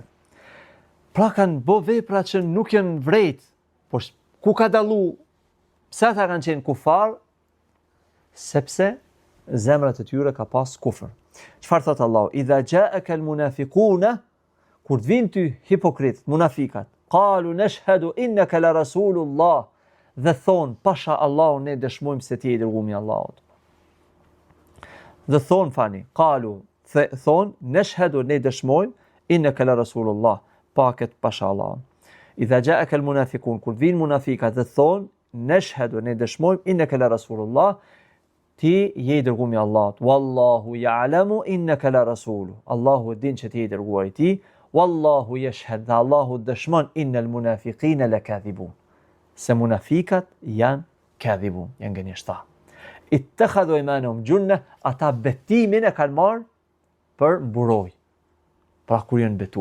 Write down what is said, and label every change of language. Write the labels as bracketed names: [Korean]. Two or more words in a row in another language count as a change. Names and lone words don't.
[Albanian] Pra kanë bë vepra që nuk janë vrejt, por ku ka dallu, pse ata kanë qenë kufar, sepse zemrat e tyre ka pas kufër. Çfarë thot Allahu? [Arabic] إذا جاءك المنافقون, [Albanian] kur të vinë ty hipokritët, munafikat, [Arabic] قالوا نشهد إنك لرسول الله, [Albanian] dhe thonë, pasha Allahu ne dëshmojmë se ti je i dërguari i Allahut. Dhe thonë thonë, nashhadu ne dëshmojmë, [Arabic] إنك لرسول الله, [Albanian] paket pasha Allahun. [Arabic] إذا جاءك المنافقون, [Albanian] kur vinë munafikat dhe thonë, nashhadu ne dëshmojmë, [Arabic] إنك لرسول الله, [Albanian] ti je i dërguari i Allahut. [Arabic] والله يعلم إنك لرسوله. [Albanian] Allahu din që ti je i dërguari i tij. [Arabic] والله يشهد, [Albanian] Allahu dëshmon [Arabic] إن المنافقين لكاذبون. [Albanian] Se munafikat janë kadhibun, janë gënjeshtar. [Arabic] اتخذوا أيمانهم جنة, [Albanian] ata betimin e kanë marrë për mburoj. Pra kur janë betu.